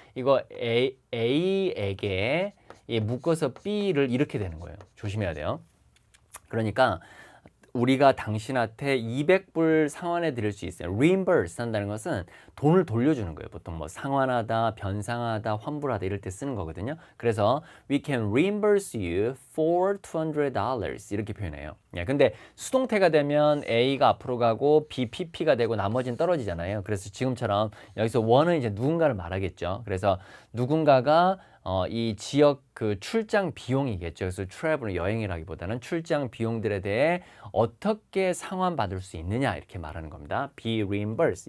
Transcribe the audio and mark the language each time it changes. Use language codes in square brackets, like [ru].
[ko] 이거 A에게 묶어서 B를 이렇게 되는 거예요. 조심해야 돼요. 그러니까 우리가 당신한테 200불 상환해 드릴 수 있어요. reimburse 한다는 것은 돈을 돌려주는 거예요. 보통 뭐 상환하다, 변상하다, 환불하다 이럴 때 쓰는 거거든요. 그래서 [en] we can reimburse you for $200 [ko] 이렇게 표현해요. 예, 근데 수동태가 되면 A가 앞으로 가고 B, PP가 되고 나머지는 떨어지잖아요. 그래서 지금처럼 여기서 one은 이제 누군가를 말하겠죠. 그래서 누군가가 이 지역 그 출장 비용이겠죠. 그래서 travel은 여행이라기보다는 출장 비용들에 대해 어떻게 상환받을 수 있느냐 이렇게 말하는 겁니다. be reimbursed.